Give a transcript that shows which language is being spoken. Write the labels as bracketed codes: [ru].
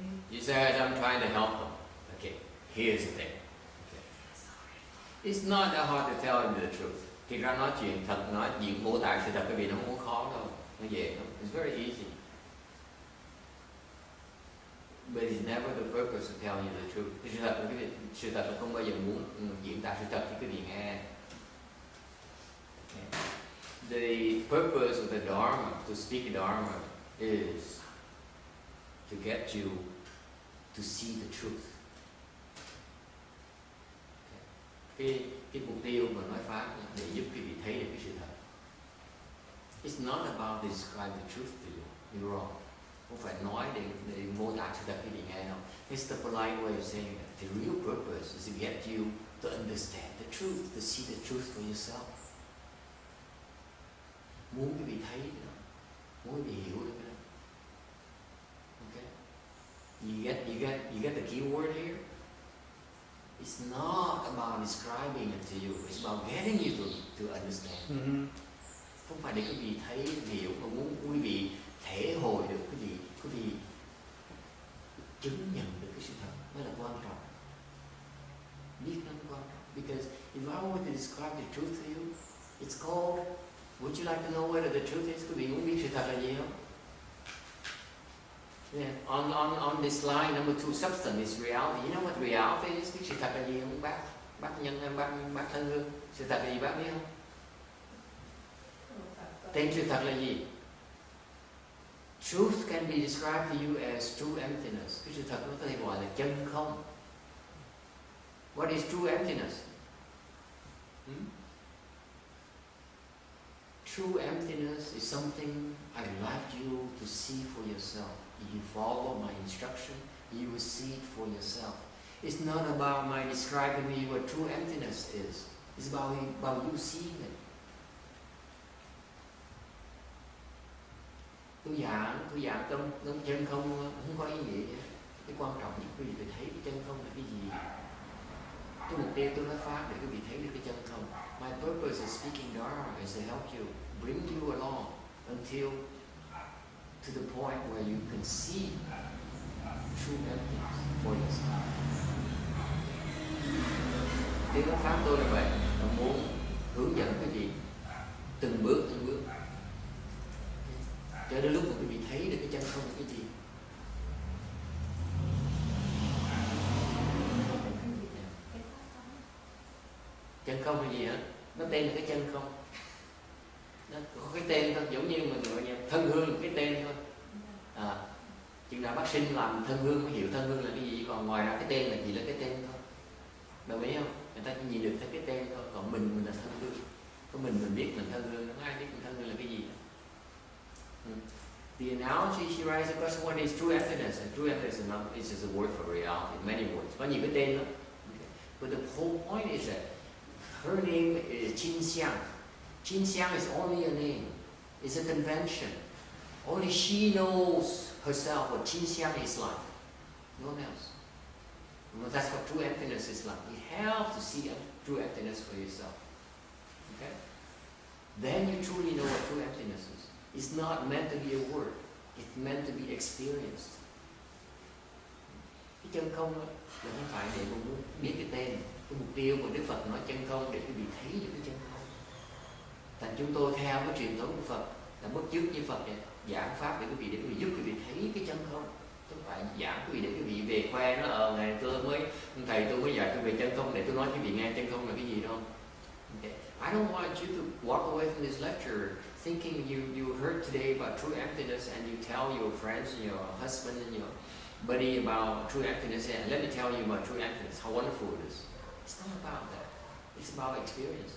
[en] You said I'm trying to help him. Okay, here's the thing. Okay. It's not that hard to tell him the truth. [vi] Khi ra nói chuyện thật, nói chuyện mô tả sự thật, cái việc nó không có khó đâu, nó dễ lắm. [en] It's very easy. But it's never the purpose of telling you the truth. [vi] Sự thật là không bao giờ muốn diễn tả sự thật cho quý vị nghe. [en] Okay. The purpose of the Dharma, to speak Dharma, is to get you to see the truth. Okay. [vi] Cái mục tiêu mà nói pháp là để giúp quý vị thấy được cái sự thật. [en] It's not about describing the truth to you. You're wrong. [vi] Không phải nói để mô tả sự thật quý vị nghe đâu. [en] It's the polite way of saying it. The real purpose is to get you to understand the truth, to see the truth for yourself. [vi] Muốn quý vị thấy đó, muốn quý vị hiểu được đó. [en] Okay? You get the key word here? It's not about describing it to you. It's about getting you to understand. Mm-hmm. [vi] Không phải để quý vị thấy, hiểu, mà muốn quý vị thể hội được quý vị chứng nhận được cái sự thật mới là quan trọng. Biết nó quan trọng. [en] Because if I were to describe the truth to you, it's called. Would you like to know what the truth is? [vi] Quý vị muốn biết sự thật là gì không? [en] Yeah. On this line number 2, substance is reality. You know what reality is? [vi] Biết sự thật là gì không bác? Bác thân hương. Sự thật là gì bác biết không? Tên sự thật là gì? [en] Truth can be described to you as true emptiness. [vi] Cái sự thật nó có thể gọi là chân không. [en] What is true emptiness? True emptiness is something I'd like you to see for yourself. If you follow my instruction, you will see it for yourself. It's not about my describing to you what true emptiness is. It's about you seeing it. [vi] Tôi giảng trong chân không có ý nghĩa. Cái quan trọng nhất quý vị phải thấy cái chân không là cái gì. Cái mục tiêu tôi nói pháp để quý vị thấy được cái chân không. [en] My purpose of speaking Dharma is to help you, bring you along until to the point where you can see true emptiness for yourself. [vi] Tiếng nói pháp tôi là vậy, là muốn hướng dẫn quý vị từng bước. Cho đến lúc mà quý vị thấy được cái chân không là cái gì. Chân không là gì hả? Nó tên là cái chân không. Nó có cái tên thôi, giống như mình gọi là thân hương là cái tên thôi. Chừng nào bác sinh làm thân hương mới hiểu thân hương là cái gì, còn ngoài ra cái tên là chỉ là cái tên thôi. Đồng ý không? người ta chỉ nhìn được thấy cái tên thôi, còn mình là thân hương, có mình biết mình thân hương, không ai biết mình thân hương là cái gì. [en] The analogy she writes a question: what is true emptiness? And true emptiness is just a word for reality, many words. [vi] Có nhiều cái tên lắm. [en] But the whole point is that her name is Jin Xiang. Jin Xiang is only a name. It's a convention. Only she knows herself what Jin Xiang is like. No one else. Well, that's what true emptiness is like. You have to see true emptiness for yourself. Okay? Then you truly know what true emptiness is. It's not meant to be a word. It's meant to be experienced. [vi] Cái chân không đó, là không phải để mình muốn biết cái tên. Cái mục tiêu của Đức Phật nói chân không để quý vị thấy được cái chân không. Thành chúng tôi theo cái truyền thống của Phật là bước trước như Phật này, giảng pháp để quý vị giúp quý vị thấy cái chân không. Chứ không phải giảng quý vị để quý vị về khoe nó ngày tôi mới thầy tôi mới dạy tôi về chân không để tôi nói quý vị nghe chân không là cái gì đâu. [en] Okay. I don't want you to walk away from this lecture thinking you heard today about true emptiness and you tell your friends and your husband and your buddy about true emptiness and let me tell you about true emptiness, how wonderful it is. It's not about that. It's about experience.